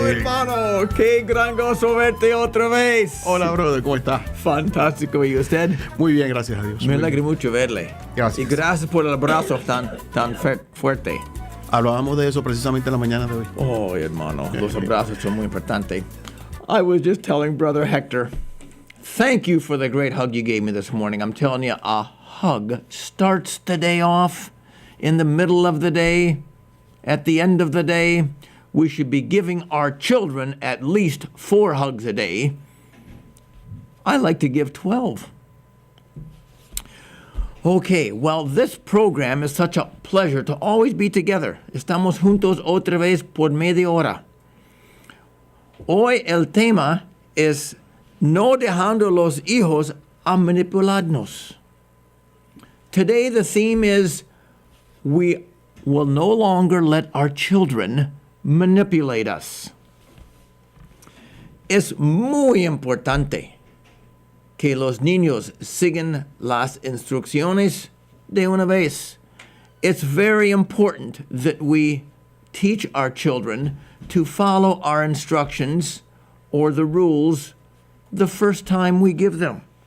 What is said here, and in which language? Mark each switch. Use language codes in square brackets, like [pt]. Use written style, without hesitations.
[es] Oh, hermano, qué gran gozo verte otra vez. Hola, brother, ¿cómo está? Fantástico. ¿Y usted? Muy bien, gracias a Dios. Me alegra mucho verle. Gracias. Y gracias por el abrazo tan fuerte. Hablábamos de eso precisamente en la mañana de hoy. Oh, hermano, los abrazos son muy importantes. [en] I was just telling Brother Hector, thank you for the great hug you gave me this morning. I'm telling you, a hug starts the day off, in the middle of the day, at the end of the day. We should be giving our children at least 4 hugs a day. I like to give 12. Okay, well, this program is such a pleasure to always be together. [es] Estamos juntos otra vez por media hora. Hoy el tema es no dejando los hijos a manipularnos. [en] Today the theme is we will no longer let our children manipulate us. [es] Es muy importante que los niños sigan las instrucciones de una vez. [en] It's very important that we teach our children to follow our instructions or the rules the first time we give them.